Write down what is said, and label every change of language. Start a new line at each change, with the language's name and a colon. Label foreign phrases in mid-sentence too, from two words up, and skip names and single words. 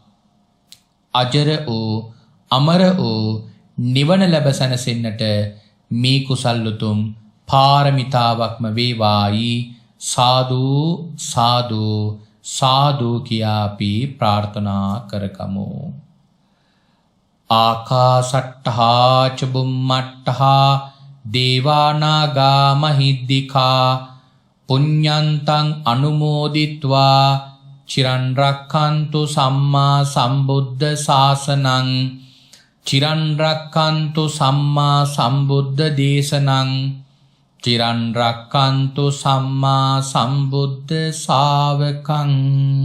Sinhala: අජර වූ අමර වූ නිවන ලැබ සැනසෙන්නට මේ කුසල් උතුම් පාරමිතාවක්ම වේවායි. සාදු සාදු සාදු කියා අපි ප්‍රාර්ථනා කරගමු.
Pali: ආකාසට්ඨා ච බුම්මට්ඨා දේවානාගා මහිද්దికා පුඤ්ඤන්තං අනුමෝදිත්වා චිරන් රක්ඛන්තු සම්මා සම්බුද්ධ ශාසනං චිරන් රක්ඛන්තු සම්මා සම්බුද්ධ දේශනං චිරන් රක්ඛන්තු සම්මා සම්බුද්ධ ශාවකං.